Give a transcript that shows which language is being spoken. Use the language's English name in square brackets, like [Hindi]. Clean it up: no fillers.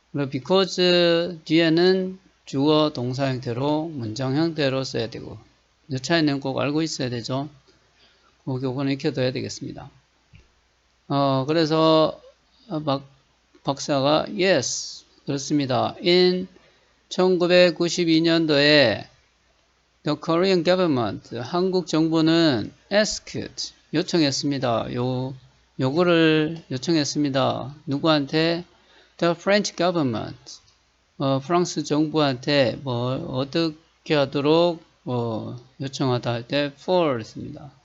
[Korean] because 뒤에는 주어 동사 형태로 문장 형태로 써야 되고 이 차이는 꼭 알고 있어야 되죠. 요거는 익혀둬야 되겠습니다. 그래서 박사가 yes 그렇습니다. [English] In [Korean] 1992년도에 [English] The Korean government [Korean] 한국 정부는 [English] asked [Korean] 요청했습니다. 요구를 요청했습니다. 누구한테? [English] The French government [Korean] 프랑스 정부한테 어떻게 하도록 요청하다 할 때 for를 씁니다.